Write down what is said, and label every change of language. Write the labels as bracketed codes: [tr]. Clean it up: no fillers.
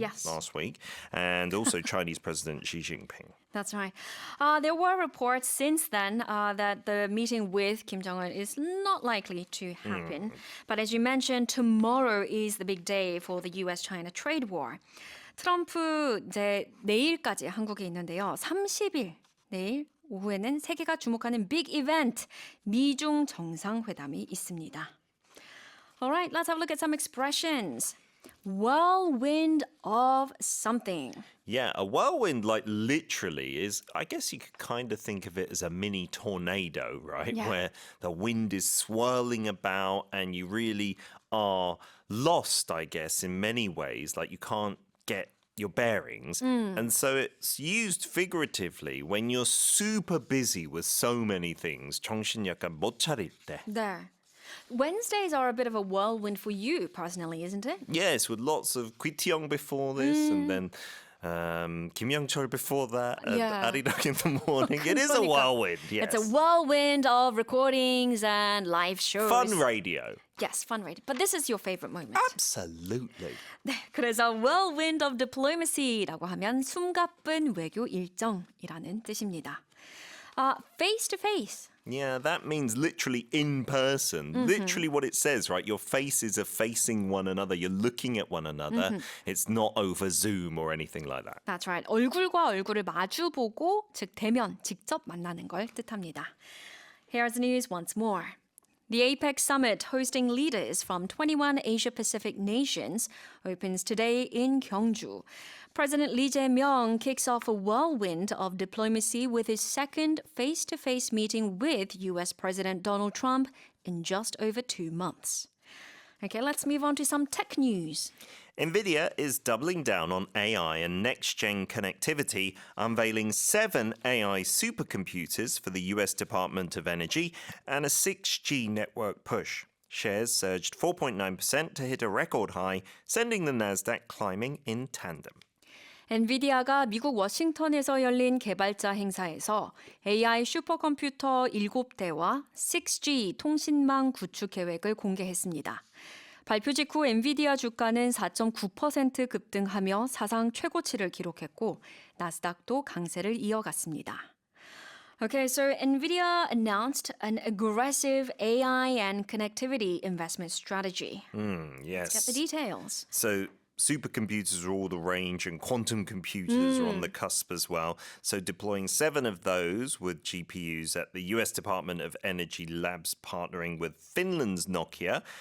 [en] Yes. last week, and also Chinese President Xi Jinping. That's right. There were reports since then that the meeting with Kim Jong-un is not likely to happen. But as you mentioned, tomorrow is the big day for the US-China trade war. [ko] 트럼프 이제 내일까지 한국에 있는데요. 30일 내일 오후에는 세계가 주목하는 빅 이벤트 미중 정상회담이 있습니다. [en] All right, let's have a look at some expressions. Whirlwind of something. Yeah, a whirlwind, like literally, is, I guess you could kind of think of it as a mini tornado, right? Yeah. Where the wind is swirling about and you really are lost, I guess, in many ways. Like you can't get your bearings. And so it's used figuratively when you're super busy with so many things. [ko] 정신 약간 못 차릴 때. 네. [en] Wednesdays are a bit of a whirlwind for you personally, isn't it? Yes, with lots of Kwitiong before this and then Kim Young-chol before that, Yeah. Arirang in the morning. It is a [ko] 그러니까. [en] whirlwind, yes. It's a whirlwind of recordings and live shows. Fun radio. Yes, fun radio. But this is your favorite moment. Absolutely. [ko] 네, 그래서 [en] whirlwind of diplomacy [ko] 라고 하면 숨가쁜 외교 일정이라는 뜻입니다. [en] Face to face. Yeah, that means literally in person. Literally what it says, right? Your faces are facing one another. You're looking at one another. It's not over Zoom or anything like that. That's right. [ko] 얼굴과 얼굴을 마주보고 즉 대면 직접 만나는 걸 뜻합니다. [en] Here's the news once more. The APEC summit hosting leaders from 21 Asia-Pacific nations opens today in Gyeongju. President Lee Jae-myung kicks off a whirlwind of diplomacy with his second face-to-face meeting with US President Donald Trump in just over 2 months. Okay, let's move on to some tech news. NVIDIA is doubling down on AI and next-gen connectivity, unveiling 7 AI supercomputers for the US Department of Energy and a 6G network push. Shares surged 4.9% to hit a record high, sending the Nasdaq climbing in tandem. [ko] 엔비디아가 미국 워싱턴에서 열린 개발자 행사에서 AI 슈퍼컴퓨터 7대와 6G 통신망 구축 계획을 공개했습니다. 발표 직후 엔비디아 주가는 4.9% 급등하며 사상 최고치를 기록했고 나스닥도 강세를 이어갔습니다. [en] Okay, so NVIDIA announced an aggressive AI and connectivity investment strategy. Yes. Get the details. So supercomputers are all the range and quantum computers are on the cusp as well. So deploying 7 of those with GPUs at the US Department of Energy Labs partnering with Finland's Nokia.